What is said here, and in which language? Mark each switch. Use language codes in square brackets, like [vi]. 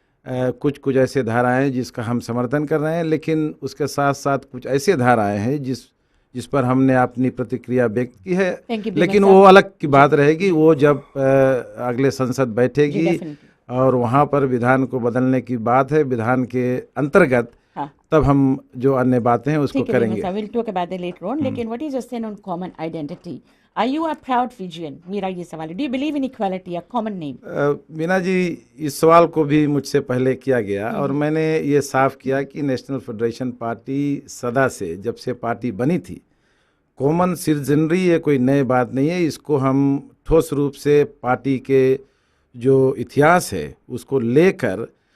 [hi] कुछ ऐसे धाराएं जिसका हम समर्थन कर रहे हैं, लेकिन उसके साथ साथ कुछ ऐसे धाराएं हैं जिस पर हमने अपनी प्रतिक्रिया व्यक्त की है. लेकिन वो अलग की बात रहेगी, वो जब अगले संसद बैठेगी और वहाँ पर विधान को बदलने की बात है विधान के अंतर्गत, तब हम जो अन्य बातें हैं उसको करेंगे. [en] We'll talk about that later on. [hi] लेकिन [en] what is your stand on common identity? Are you a proud Fijian? [hi] मेरा ये सवाल है. [en] Do you believe in equality, a common name? [hi] Meena ji, इस सवाल को भी मुझसे पहले किया गया और मैंने ये साफ किया कि नेशनल फेडरेशन पार्टी सदा से, जब से पार्टी बनी थी, कॉमन सिटीजनरी ये कोई नई बात नहीं है. इसको हम ठोस रूप से पार्टी के जो इतिहास है उसको लेकर